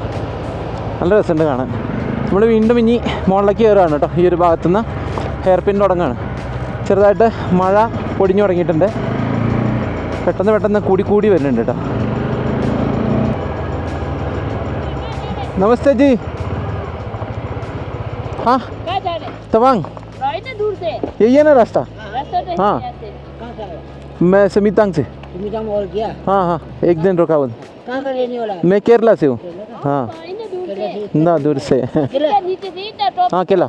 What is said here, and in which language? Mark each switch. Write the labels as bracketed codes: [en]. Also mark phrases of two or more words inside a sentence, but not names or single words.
[ml] നല്ല രസമുണ്ട് കാണാൻ. നമ്മൾ വീണ്ടും ഇനി മുകളിലേക്ക് കയറുകയാണ് കേട്ടോ. ഈ ഒരു ഭാഗത്തുനിന്ന് ഹെയർ പിൻ തുടങ്ങുകയാണ്. ചെറുതായിട്ട് മഴ പൊടിഞ്ഞു തുടങ്ങിയിട്ടുണ്ട്. പെട്ടെന്ന് കൂടി വരുന്നുണ്ട് കേട്ടോ. [hi] नमस्ते जी. हाँ तवांग यही है ना रास्ता? हाँ मैं समीतांग से. हाँ हाँ एक दिन रुका हूँ. मैं केरला से हूँ. हाँ ना दूर से. हाँ केला.